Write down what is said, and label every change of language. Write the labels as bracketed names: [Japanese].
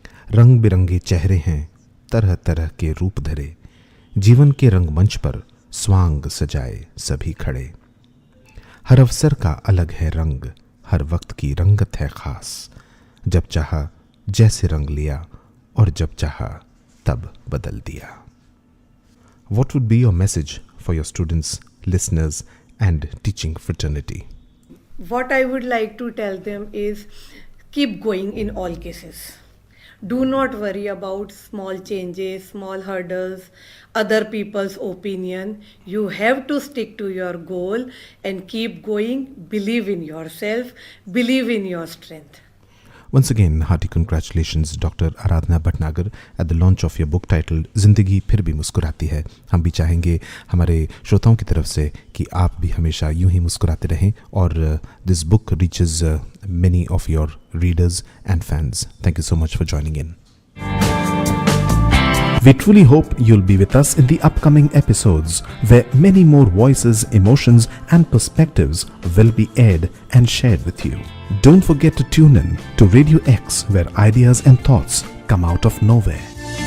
[Hindi] रंग बिरंगे चेहरे हैं, तरह तरह के रूप धरे, जीवन के रंगमंच पर स्वांग सजाए सभी खड़े। हर अवसर का अलग है रंग, हर वक्त की रंगत है खास, जब चाहा जैसे रंग लिया और जब चाहा तब बदल दिया। [English] What would be your message for your students, listeners and teaching fraternity? What I would like to tell them is keep going in all cases. Do not worry about small changes, small hurdles, other people's opinion. You have to stick to your goal and keep going. Believe in yourself, believe in your strength. Once again, hearty congratulations Dr. Aradhana Bhatnagar at the launch of your book titled Zindagi Phir Bhi Muskurati Hai. [Hindi] हम भी चाहेंगे हमारे श्रोताओं की तरफ से कि आप भी हमेशा यूं ही मुस्कुराते रहें और [English] this book reaches many of your readers and fans. Thank you so much for joining in. We truly hope you'll be with us in the upcoming episodes where many more voices, emotions and perspectives will be aired and shared with you. Don't forget to tune in to Radio X where ideas and thoughts come out of nowhere.